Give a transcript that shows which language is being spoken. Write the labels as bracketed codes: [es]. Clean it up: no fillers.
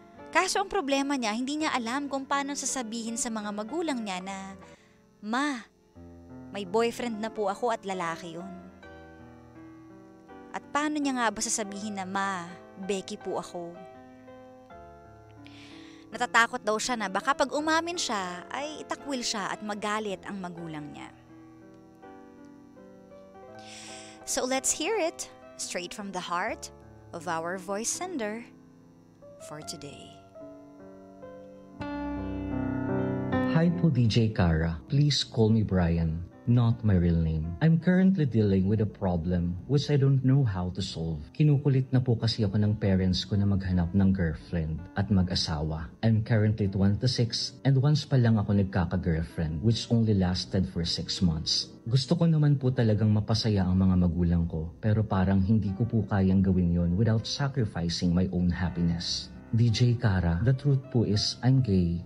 [tl] Kaso ang problema niya, hindi niya alam kung paano sasabihin sa mga magulang niya na, "Ma, may boyfriend na po ako at lalaki yun." At paano niya nga ba sasabihin na, "Ma, Becky po ako"? Natatakot daw siya na baka pag umamin siya ay itakwil siya at magalit ang magulang niya. [en] So let's hear it straight from the heart of our voice sender for today. Hi po DJ Kara, please call me Brian, not my real name. I'm currently dealing with a problem which I don't know how to solve. [tl] Kinukulit na po kasi ako ng parents ko na maghanap ng girlfriend at mag-asawa. [en] I'm currently 26 and once [tl] pa lang ako nagkaka-girlfriend [en] which only lasted for 6 months. [tl] Gusto ko naman po talagang mapasaya ang mga magulang ko pero parang hindi ko po kayang gawin yon [en] without sacrificing my own happiness. DJ Kara, the truth po is I'm gay.